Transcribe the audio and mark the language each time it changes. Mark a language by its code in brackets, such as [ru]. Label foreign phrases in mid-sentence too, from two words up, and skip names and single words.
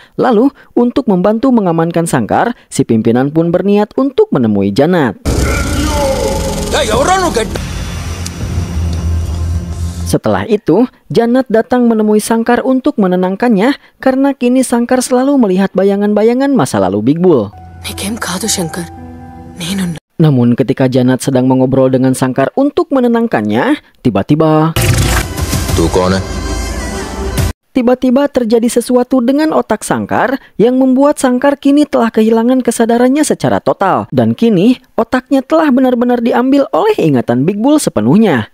[id] Lalu, untuk membantu mengamankan Sangkar, si pimpinan pun berniat untuk menemui Janat. Setelah itu, Janat datang menemui Sangkar untuk menenangkannya karena kini Sangkar selalu melihat bayangan-bayangan masa lalu Big Bull. [te] నీకేం కాదు శంకర్ నేనున్నా. [id] Namun ketika Janat sedang mengobrol dengan Sangkar untuk menenangkannya, tiba-tiba [hi] तू कौन है [id] Tiba-tiba terjadi sesuatu dengan otak Sangkar yang membuat Sangkar kini telah kehilangan kesadarannya secara total. Dan kini otaknya telah benar-benar diambil oleh ingatan Big Bull sepenuhnya.